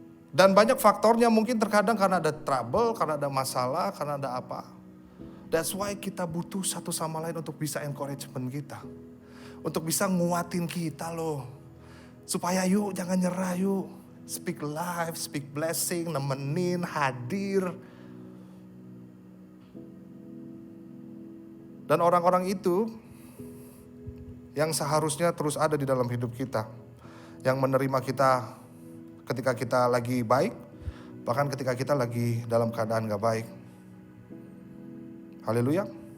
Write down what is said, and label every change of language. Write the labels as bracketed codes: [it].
[id] Dan banyak faktornya, mungkin terkadang karena ada trouble, karena ada masalah, karena ada apa. [en] That's why [id] kita butuh satu sama lain untuk bisa encouragement kita. Untuk bisa nguatin kita loh. Supaya yuk jangan nyerah yuk. [en] Speak life, speak blessing, [id] nemenin, hadir. Dan orang-orang itu yang seharusnya terus ada di dalam hidup kita. Yang menerima kita ketika kita lagi baik, bahkan ketika kita lagi dalam keadaan gak baik. Haleluya.